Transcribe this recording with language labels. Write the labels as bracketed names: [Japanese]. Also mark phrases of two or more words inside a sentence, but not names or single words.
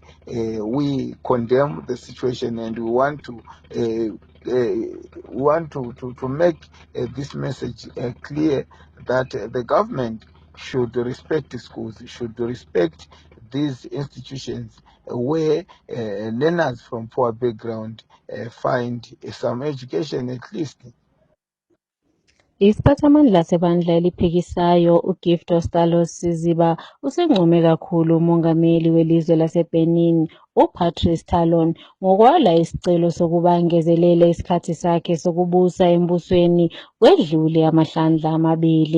[English] We condemn the situation, and we want to make this message clear that the government should respect the schools, should respect these institutions where learners from poor background find some education at least. [North Ndebele] Isiphathamandla sebandla eliphikisayo uGift Stalos Siziba usenqume kakhulu umongameli welizwe laseBenin uPatrice Talon ngokwala isicelo sokuba angezelele isikhathi sakhe sokubusa embusweni kwedlule amahlandla amabili.